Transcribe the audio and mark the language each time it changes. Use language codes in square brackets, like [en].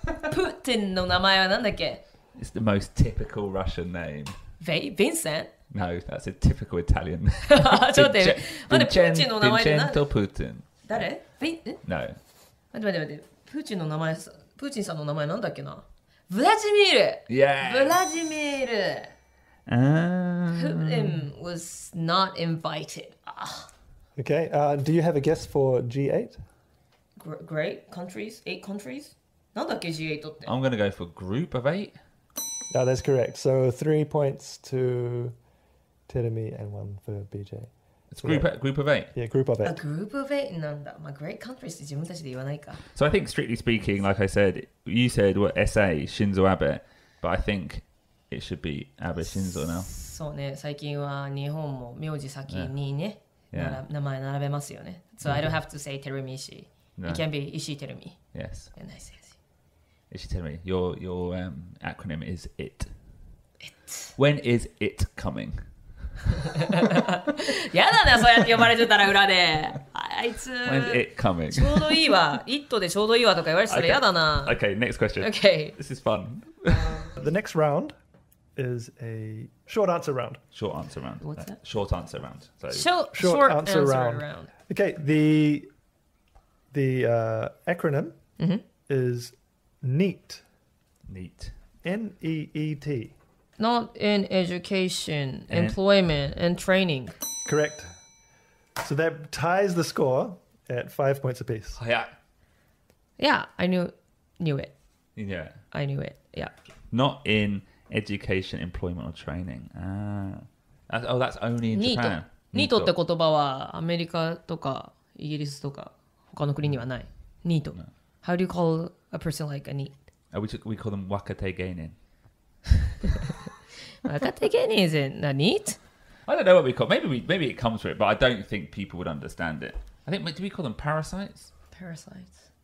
[ja] Putin の名前はなんだっけ [en] It's the most typical Russian name. Vincent? No, that's a typical Italian. [ja] ちょっと待って、プーチンの名前で何 [en] Vincenzo Putin. [ja] 誰 [en] No. [ja] 待って。プーチンの名前、プーチンさんの名前なんだっけなブラジミール [en] Yeah. ブラジミール Putin was not invited. Okay. Do you have a guess for G8? Great countries? 8 countries? [ja] なんだっけ G8 って [en] I'm going to go for group of 8. That's correct. So 3 points to Terumi and 1 for BJ. It's group of 8. Yeah, group of 8. Group of 8 [ja] なんだ。まあ [en] Great countries [ja] って自分たちで言わないか [en] So I think strictly speaking, like I said, you said what SA, Shinzo Abe, but I think it should be Abe Shinzo now. [ja] そうね、最近は日本も名字先にね、 [en] Yeah. [ja] 名前並べますよね。 [en] So I don't have to say Terumi Ishii. No. It can be Ishii Terumi. Yes. And I say Ishitemi, your acronym is IT. When is it coming? [ja] やだな、そうやって呼ばれてたら裏で。あいつ [en] When's it coming? [ja] ちょうどいいわ。 It でちょうどいいわとか言われてたら嫌だな。 [en] Okay, next question. Okay. This is fun. The next round is a short answer round. Short answer round. What's that? Short answer round. So Short answer round. Okay, the acronym is NEET. neat. NEET. Not in education, employment, and training. Correct. So that ties the score at 5 points apiece. Yeah. Yeah, I knew it. Yeah. I knew it. Yeah. Not in education, employment, or training. That's only in Japan. [ja] ニートって言葉はアメリカとかイギリスとか他の国にはない。ニート。 [en] How do you call a person like a NEET? We call them wakate geinin. 若手芸人 isn't a NEET? I don't know what we call. Maybe it comes from it, but I don't think people would understand it. I think do we call them parasites? Parasites.